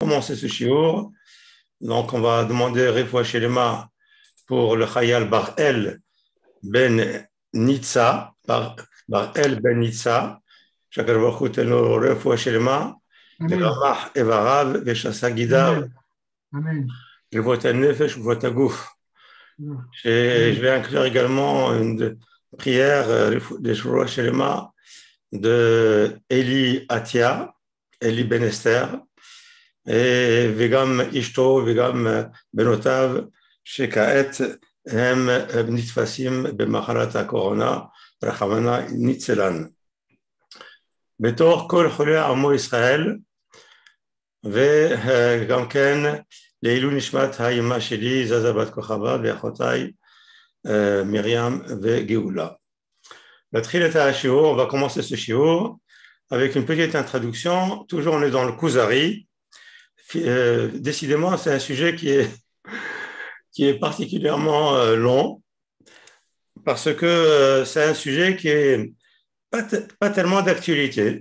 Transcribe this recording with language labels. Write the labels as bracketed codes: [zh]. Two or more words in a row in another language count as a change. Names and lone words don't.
[fr] commencer ce shiur. Donc, on va demander [he] רפואה שלמה [fr] pour le Chayal [he] בר-אל בן ניצה, בר-אל בן ניצה, שקר ברוך הוא תנו רפואה שלמה, [fr] Amen. [he] לרמח איבריו ושסה גידיו, אמן. אמן. רפואת נפש רפואת גוף. Je Amen. [fr] vais inclure également une prière de [he] רפואה שלמה [fr] de Eli Atia, Eli Ben Esther, [he] וגם אשתו וגם בנותיו שכעת הם נתפסים במחלת הקורונה, רחמנא ניצלן. בתוך כל חולי עמו ישראל, וגם כן לעילוי נשמת האימא שלי, זזה בת כוכבא, ואחותיי מרים וגאולה. להתחיל את השיעור, [fr] on va commencer ce shiur avec une petite introduction. Toujours on est dans le Kuzari. Décidément, c'est un sujet qui est particulièrement long parce que c'est un sujet qui est pas tellement d'actualité.